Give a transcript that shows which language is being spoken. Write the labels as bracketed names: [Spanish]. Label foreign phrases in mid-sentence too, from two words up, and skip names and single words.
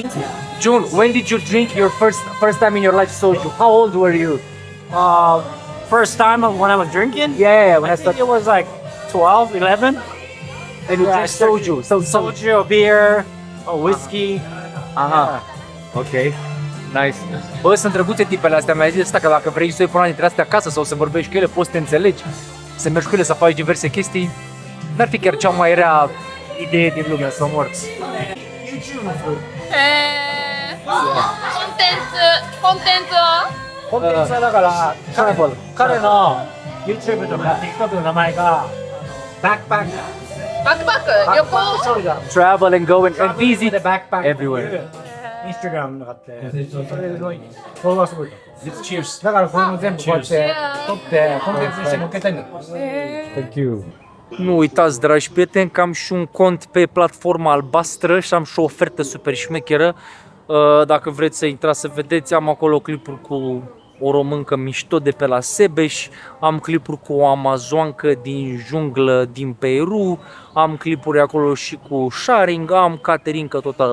[English] June, when did you drink your first time in your life soju? How old were you? First time when I was drinking. Yeah, when I I think started. it was like 12, 11. And you Yeah, drank soju. So Soju, beer, or whiskey. Aha. Ok. Nice. [Romanian] Bă, sunt drăguțe tipele astea. Mi-ai zis asta că dacă vrei să iei pe una dintre astea acasă sau să vorbești cu ele, poți să te înțelegi. Să mergi cu ele, să faci diverse chestii. N-ar fi chiar cea mai rea idee din lume să mor. へー。 [Japanese] コンテンツはコンテンツはだから彼の YouTube とか TikTok の名前がバックパックバックパック旅行そうだ [English] Travel and go and visit the backpack everywhere. [Japanese] インスタグラムがあってそれですごいフォロワーすごい [English] Cheers. [Japanese] だからこれも全部こうやって撮ってコンテンツにして載っけたいんだ [English] Thank you. [Romanian] Nu uitați, dragi prieteni, că am și un cont pe platforma albastră și am și o ofertă super șmecheră. Dacă vreți să intrați să vedeți, am acolo clipuri cu o româncă mișto de pe la Sebeș, am clipuri cu o amazoancă din junglă din Peru, am clipuri acolo și cu sharing, am caterincă totală.